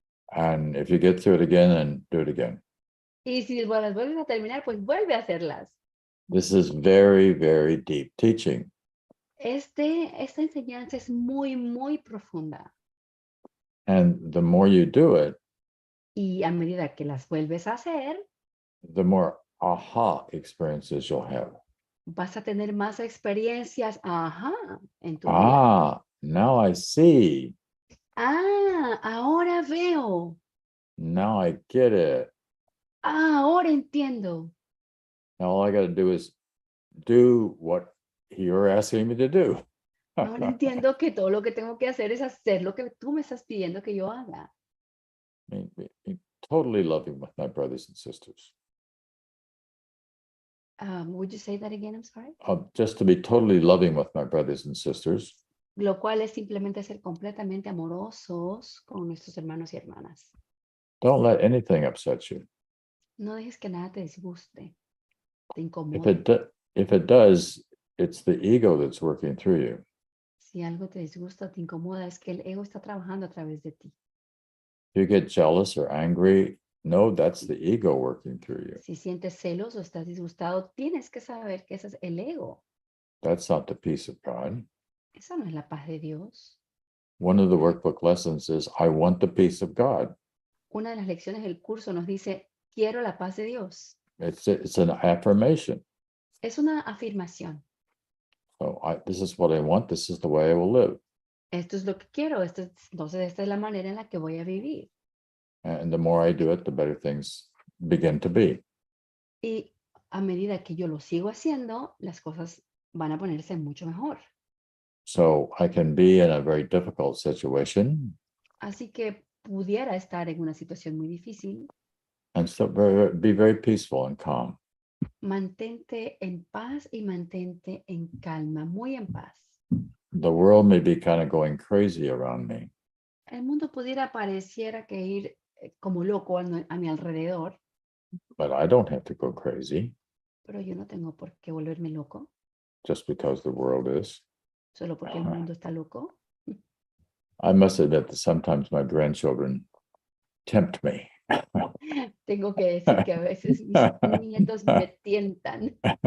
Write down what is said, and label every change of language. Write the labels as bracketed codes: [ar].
[en] And if you get through it again, then do it again. [es] Y si las vuelves a terminar, pues vuelve a hacerlas. [en] This is very, very deep teaching. [es] Esta enseñanza es muy, muy profunda. [en] And the more you do it, [es] Y a medida que las vuelves a hacer, [en] the more aha experiences you'll have. [es] vas a tener más experiencias, en tu vida. [en] Now I see. [es] Ahora veo. [en] Now I get it. [es] Ahora entiendo. [en] Now all I got to do is do what you're asking me to do. [es] Ahora entiendo que todo lo que tengo que hacer es hacer lo que tú me estás pidiendo que yo haga. [en] Be totally loving with my brothers and sisters. Would you say that again? I'm sorry. Just to be totally loving with my brothers and sisters. [es] Lo cual es simplemente ser completamente amorosos con nuestros hermanos y hermanas. [en] Don't let anything upset you. [es] No dejes que nada te disguste, te incomode. [en] If it does, it's the ego that's working through you. [es] Si algo te disgusta, te incomoda, es que el ego está trabajando a través de ti. [en] If you get jealous or angry, no, that's the ego working through you. [es] Si sientes celos o estás disgustado, tienes que saber que ese es el ego. [en] That's not the peace of God. [es] Esa no es la paz de Dios. [en] One of the workbook lessons is, I want the peace of God. [es] Una de las lecciones del curso nos dice, quiero la paz de Dios. [en] It's an affirmation. [es] Es una afirmación. [en] So this is what I want. This is the way I will live. [es] Esto es lo que quiero. Entonces, esta es la manera en la que voy a vivir. [en] And the more I do it, the better things begin to be. [es] Y a medida que yo lo sigo haciendo, las cosas van a ponerse mucho mejor. [en] So I can be in a very difficult situation. [es] Así que pudiera estar en una situación muy difícil. [en] And still be very peaceful and calm. [es] Mantente en paz y mantente en calma, muy en paz. [en] The world may be kind of going crazy around me. [es] El mundo pudiera pareciera que ir como loco a mi alrededor. [en] But I don't have to go crazy. [es] Pero yo no tengo por qué volverme loco. [en] Just because the world is. [es] Solo porque el mundo está loco. [en] I must admit that sometimes my grandchildren tempt me. [es] Tengo que decir que a veces mis nietos me tientan.